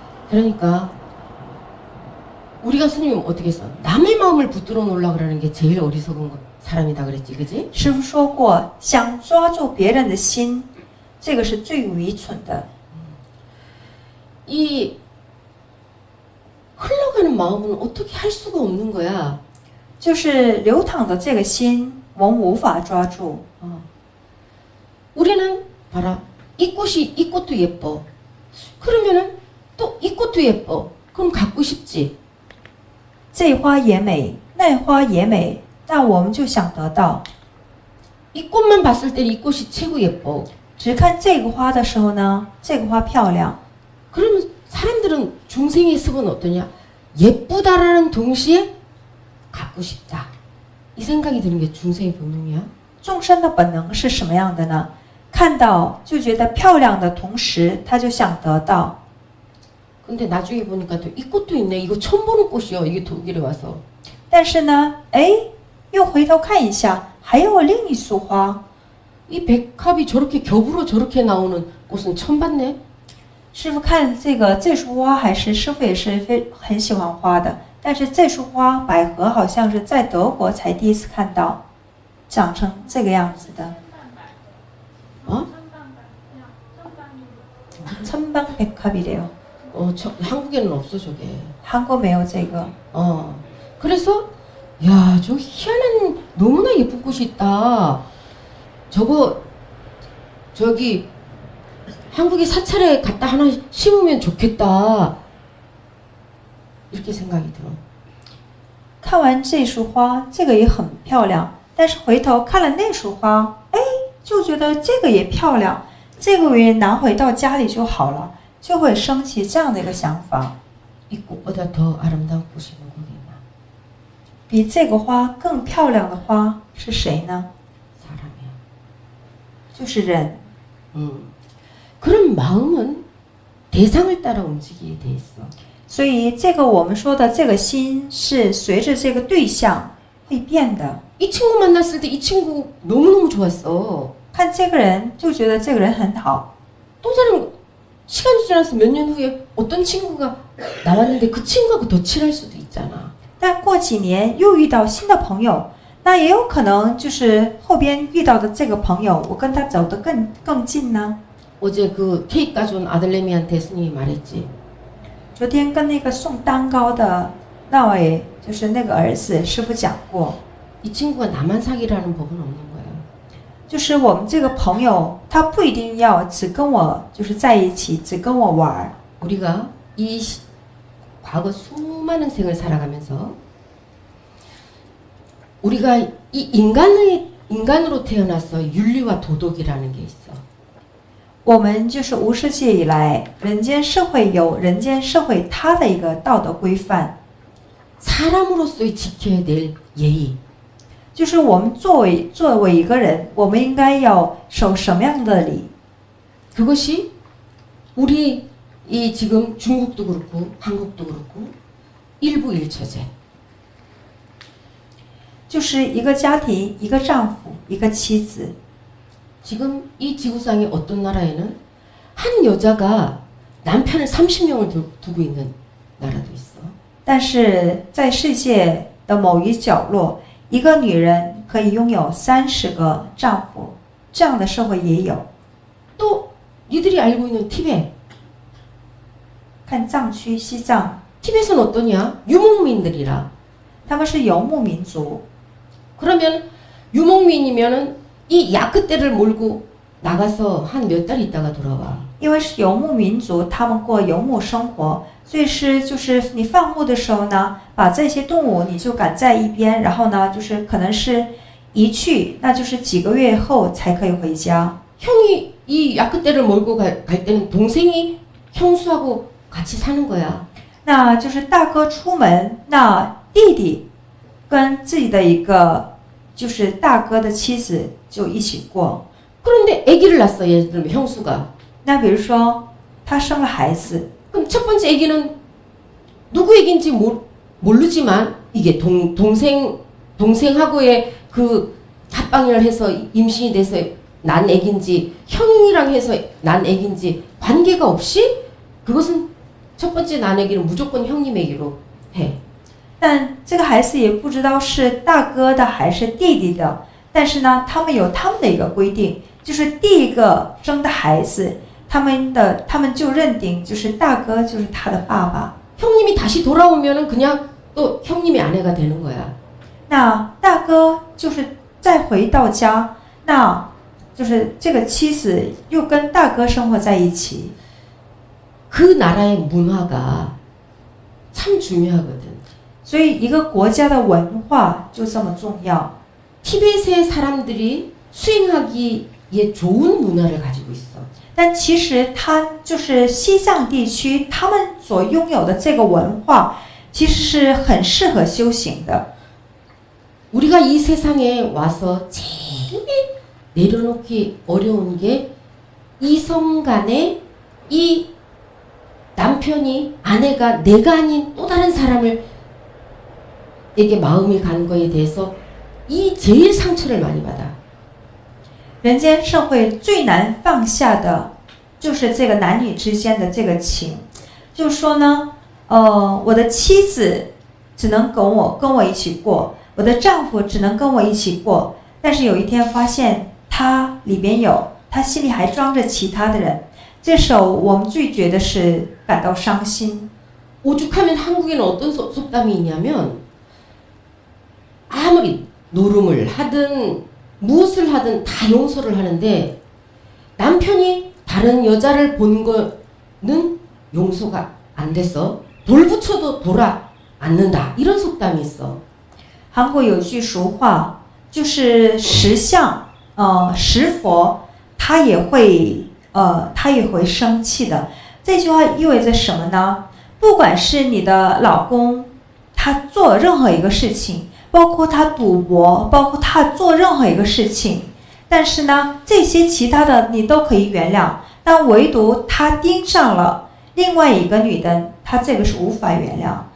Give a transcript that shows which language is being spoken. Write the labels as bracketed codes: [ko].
[ko] 그러니까 우리가 스님 어떻게 했어? 남의 마음을 붙들어 놓으려고 그러는 게 제일 어리석은 사람이다 그랬지, 그지? [zh] 师父说过，想抓住别人的心，这个是最愚蠢的。 [ko] 이 흘러가는 마음은 어떻게 할 수가 없는 거야. [zh] 就是流淌的这个心，我们无法抓住。 [ko] 우리는 봐라, 이 꽃도 예뻐. 그러면은 또 이 꽃도 예뻐. 그럼 갖고 싶지. [zh] 这花也美，那花也美，但我们就想得到。 [ko] 이 꽃만 봤을 때 이 꽃이 최고 예뻐. [zh] 只看这个花的时候呢，这个花漂亮。 [ko] 그러면 사람들은 중생의 습은 어떠냐? 예쁘다라는 동시에 갖고 싶다. 이 생각이 드는 게 중생의 본능이야. [zh] 众生的本能是什么样的呢？看到就觉得漂亮的同时，他就想得到。 [ko] 근데 나중에 보니까 또 이 꽃도 있네. 이거 처음 보는 꽃이요. 이게 독일에 와서. [zh] 但是呢，哎，又回头看一下，还有另一束花。 [ko] 이 백합이 저렇게 겹으로 저렇게 나오는 꽃은 처음 봤네. [zh] 师傅看这个这束花，还是师傅也是很喜欢花的，但是这束花百合好像是在德国才第一次看到，长成这个样子的。 [ko] 어? 천방백합이래요. 한국에는 없어 저게. [zh] 한국 没有这个。 [ko] 그래서 야, 저 희한한 너무나 예쁜 꽃이 있다. 저거 저기 한국에 사찰에 갖다 하나 심으면 좋겠다. 이렇게 생각이 들어. [zh] 看完这束花，这个也很漂亮，但是回头看了那束花，哎，就觉得这个也漂亮，这个我也拿回到家里就好了，就会升起这样的一个想法。 [ko] 이 꽃보다 더 아름다운 꽃이 누구 있나? [zh] 比这个花更漂亮的花是谁呢？ [ko] 사람이야. [zh] 就是人。 [ko] 그런 마음은 대상을 따라 움직이게 돼 있어. [zh] 所以这个我们说的这个心是随着这个对象会变的。 [ko] 이 친구 만났을 때 이 친구 너무너무 좋았어. [zh] 看这个人就觉得这个人很好， [ko] 또 다른 시간이 지나서 몇 년 후에 어떤 친구가 나왔는데 그 친구하고 더 친할 수도 있잖아. [zh] 但过几年又遇到新的朋友，那也有可能就是后边遇到的这个朋友，我跟他走得更近呢。 [ko] 어제 그 케이크 가져온 아들내미한테 스님이 말했지. [zh] 昨天跟那个送蛋糕的那位，就是那个儿子，师傅讲过， [ko] 이 친구가 나만 사귀라는 법은 없는 거야. [zh] 就是我们这个朋友，他不一定要只跟我就是在一起，只跟我玩儿。 [ko] 우리가 과거 수많은 생을 살아가면서 우리가 이 인간으로 태어나서 윤리와 도덕이라는 게 있어. [zh] 我们就是无世界以来，人间社会有人间社会它的一个道德规范， [ko] 사람으로서의 지켜야 될 예의. [zh] 就是我们作为一个人，我们应该要守什么样的礼？ [ko] 그것이 우리 이 지금 중국도 그렇고 한국도 그렇고 일부 일처제. [zh] 就是一个家庭，一个丈夫，一个妻子。 [ko] 지금 이 지구상의 어떤 나라에는 한 여자가 남편을 30명을 두고 있는 나라도 있어. [zh] 但是在世界的某一角落，一个女人可以拥有30个丈夫，这样的社会也有。 [ko] 또 니들이 알고 있는 티베트. [zh] 看藏区西藏， [ko] 티베트는 어떠냐? 유목민들이라. [zh] 他们是游牧民族。 [ko] 그러면 유목민이면은 이 야크떼를 몰고 나가서 한 몇 달 있다가 돌아와. [zh] 因为是游牧民族，他们过游牧生活，所以就是你放牧的时候呢，把这些动物你就赶在一边，然后呢，就是可能是一去，那就是几个月后才可以回家。 [ko] 형이 이 야크떼를 몰고 갈 때는 동생이 형수하고 같이 사는 거야. [zh] 那就是大哥出门，那弟弟跟自己的一个就是大哥的妻子就一起过。 [ko] 그런데 아기를 낳았어. 예를 들면 형수가. [zh] 那比如说他生了孩子， [ko] 그럼 첫 번째 아기는 누구 아기인지 모르지만 이게 동생하고의 그 합방을 해서 임신이 돼서 난 아기인지 형이랑 해서 난 아기인지 관계가 없이 그것은 첫 번째 난 아기는 무조건 형님 아기로 해. [zh] 但这个孩子也不知道是大哥的还是弟弟的，但是呢，他们有他们的一个规定，就是第一个生的孩子，他们就认定就是大哥就是他的爸爸。 [ko] 형님이 다시 돌아오면은 그냥 또 형님의 아내가 되는 거야. [zh] 那大哥就是再回到家，那就是这个妻子又跟大哥生活在一起。 [ko] 그 나라의 문화가 참 중요하거든. [zh] 所以一个国家的文化就这么重要。 [ko] 티베트의 사람들이 수행하기에 좋은 문화를 가지고 있어. [zh] 但其实它就是西藏地区，他们所拥有的这个文化，其实是很适合修行的。 [ko] 우리가 이 세상에 와서 제일 내려놓기 어려운 게 이성 간에 이 남편이 아내가 내가 아닌 또 다른 사람을 에게 마음이 간 거에 대해서 이 제일 상처를 많이 받아. [zh] 人间社会最难放下的就是这个男女之间的这个情，就是说呢，我的妻子只能跟我一起过，我的丈夫只能跟我一起过，但是有一天发现他里边他心里还装着其他的人，这时候我们最觉得是感到伤心。 [ko] 오죽하면 한국에는 어떤 속담이 있냐면 아무리 노름을 하든 무엇을 하든 다 용서를 하는데 남편이 다른 여자를 본 거는 용서가 안 돼서 돌붙여도 돌아 않는다. 이런 속담이 있어. [zh] 韩国有句俗话，就是石像，石佛，他也会生气的。这句话意味着什么呢？不管是你的老公，他做任何一个事情，包括他赌博，包括他做任何一个事情，但是呢，这些其他的你都可以原谅，但唯独他盯上了另外一个女的，他这个是无法原谅。